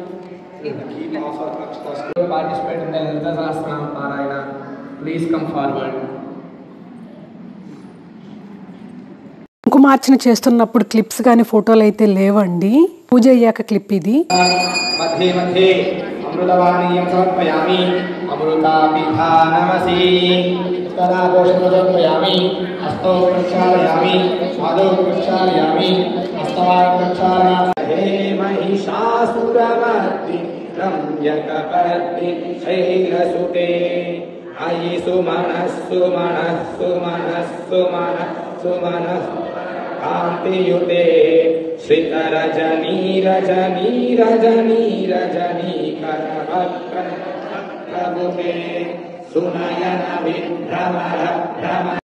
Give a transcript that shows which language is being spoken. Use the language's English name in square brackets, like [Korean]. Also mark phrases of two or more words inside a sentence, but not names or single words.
[English] Participate in the Lalitha Sahasranam Parayana. Please come forward. [Telugu] కుంకుమార్చన చేస్తున్నప్పుడు క్లిప్స్ కానీ ఫోటోలు అయితే లేవండి. పూజ అయ్యాక క్లిప్ ఇది. [Sanskrit] मध्ये मध्ये अमृतवाणीयं समर्पयामि, अमृतापिधानमसि. उत्तराघोषं समर्पयामि, हस्तौ प्रक्षालयामि, पादौ प्रक्षालयामि, हस्तवान् प्रक्षालयामि. हे महिषासुरमर्दिनि रम्यकपर्दिनि शैलसुते, अयि सुमनः सुमनः सुमनः सुमनः सुमनः कान्तियुते, श्रितरजनी रजनी रजनी रजनी करवक्त्रमुते, सुनयन विभ्रमर भ्रमर